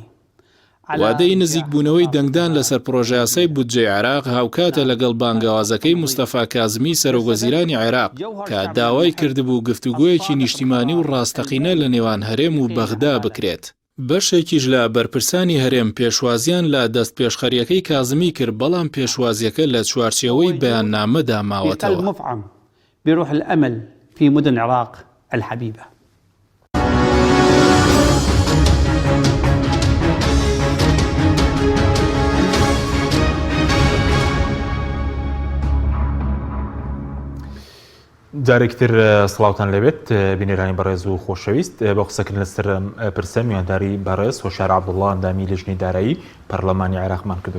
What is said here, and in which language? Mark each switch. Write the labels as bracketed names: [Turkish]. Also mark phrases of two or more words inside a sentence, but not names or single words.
[Central Kurdish] وادەی نزیک بوونەوەی دەنگدان لەسەر پرۆژە یاسای بودجێ عێراق هاوکاتە لەگەڵ بانگەوازەکەی مستەفا کازمی سەرۆکوەزیرانی عێراق کە داوای کردبوو گفتوگۆیەکی نیشتیمانی و ڕاستەقینە لە نێوان هەرێم و بەغدا بکرێت. بەشێکیش لە بەرپرسانی هەرێم پێشوازیان لە دەست پێشخەریەکەی کازمی کرد، بەڵام پێشوازیەکە لە چوارچێوەی بەیاننامەدا ماوەتەوە. [Arabic] بروح الأمل في مدن العراق الحبيبة. [Central Kurdish] جارێکتر سڵاوتان لەبێت بینێرانی بەڕێز و خۆشەویست بە قسەکردن لەسەر پرسە میوانداری بەڕێز هۆشار عەبدوڵڵا ئەندامی لەژنەی دارایی پەرلەمانی عێراقمان کردو.